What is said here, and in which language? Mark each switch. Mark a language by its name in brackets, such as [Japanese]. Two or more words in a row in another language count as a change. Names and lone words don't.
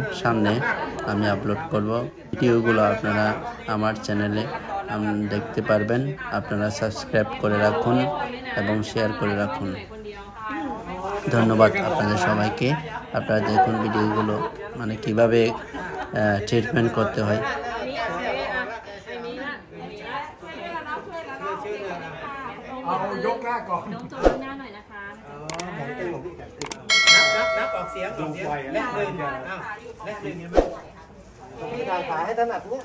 [Bangla] সামনে আমি আপলোড করব ভিডিওগুলো, আপনারা আমার চ্যানেলে দেখতে পারবেন। আপনারা সাবস্ক্রাইব করে রাখুন এবং শেয়ার করে রাখুন। ধন্যবাদ আপনাদের সবাইকে। আপনারা দেখুন ভিডিওগুলো মানে কিভাবে ট্রিটমেন্ট করতে হয়। [Thai] ยกหน้าก่อนน้องโจยกหน้าหน่อยนะคะนับออกเสียงแรกเลยแรกเลยเนี่ยไหม พี่ถ่ายขาให้ถนัดเนี้ย